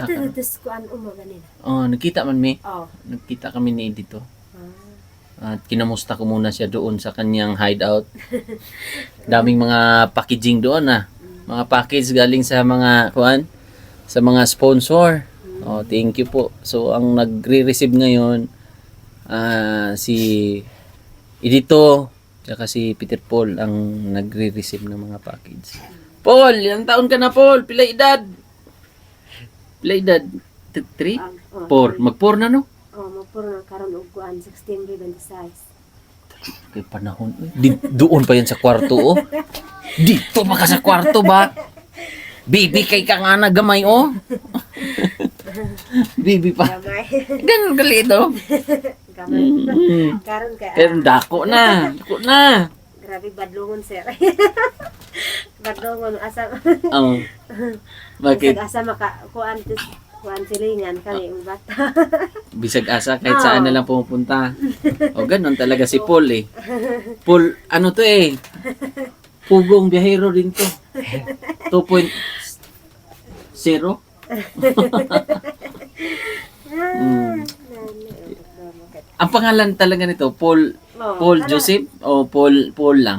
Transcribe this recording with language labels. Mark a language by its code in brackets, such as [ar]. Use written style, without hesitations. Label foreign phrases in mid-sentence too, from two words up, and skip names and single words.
[tl] Tapos ko ano umaga nila. [ceb] Oh, nakita man mi. Oh. [tl] Nagkita kami ni dito. At kinamusta ko muna siya doon sa kanyang hideout. Daming [en] mga packaging [tl] doon Mga package galing sa mga sa mga sponsor. Oh, [en] thank you [tl] po. So ang nagre-receive ngayon si Edito tsaka si Peter Paul ang nagre-receive ng mga package. Paul, ilang taon ka na Paul? [ceb] Pila edad? 3? 4. Mag-4 na no? Oh, mapuro na karon og kuan 16 26. [tl] Kay panahon. Doon pa yan sa kwarto, oh. [ceb] Dito ba ka sa kwarto ba? Bibi kay ka nga na gamay, oh. Baby pa. Gamay. [tl] Ganun gali ito. [ceb] Gamay. Mm. Karon kay Pero dako na. Dako na. grabe badlongon sir. Badlongon asa [tl] Oh. Bakit? [ceb] asa maka kuan silingan kani ang bata. [tl] Bisag asa kahit saan na lang pumupunta. O ganun talaga si Paul eh. Paul, ano to eh. Pugong biyahero din to. 2.0. Ang pangalan talaga nito, Paul Joseph o Paul lang.